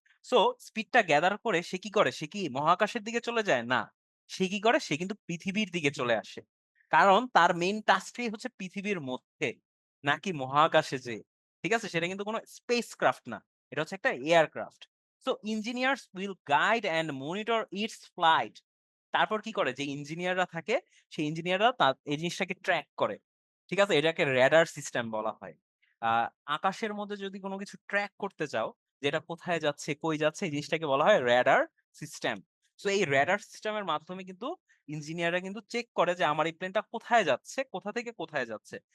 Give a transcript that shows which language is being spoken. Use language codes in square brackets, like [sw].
[bn] So স্পিডটা gather করে সে কি করে? সে কি মহাকাশের দিকে চলে যায়? না। সে কি করে? সে কিন্তু পৃথিবীর দিকে চলে আসে। কারণ তার মেইন টাস্কটাই হচ্ছে পৃথিবীর মধ্যে, নাকি মহাকাশে যেয়ে। ঠিক আছে? সেটা কিন্তু কোনো স্পেস ক্রাফট না। এটা হচ্ছে একটা aircraft. [en] So engineers will guide and monitor its flight. [bn] তারপর কি করে, যে ইঞ্জিনিয়াররা থাকে সেই ইঞ্জিনিয়াররা এই জিনিসটাকে ট্র্যাক করে। ঠিক আছে, এটাকে রেডার সিস্টেম বলা হয়। আকাশের মধ্যে যদি কোনো কিছু ট্র্যাক করতে চাও, যেটা কোথায় যাচ্ছে কই যাচ্ছে, এই জিনিসটাকে বলা হয় রেডার সিস্টেম। সো এই রেডার সিস্টেমের মাধ্যমে কিন্তু ইঞ্জিনিয়াররা কিন্তু চেক করে যে আমার এই প্লেনটা কোথায় যাচ্ছে, কোথা থেকে কোথায় যাচ্ছে।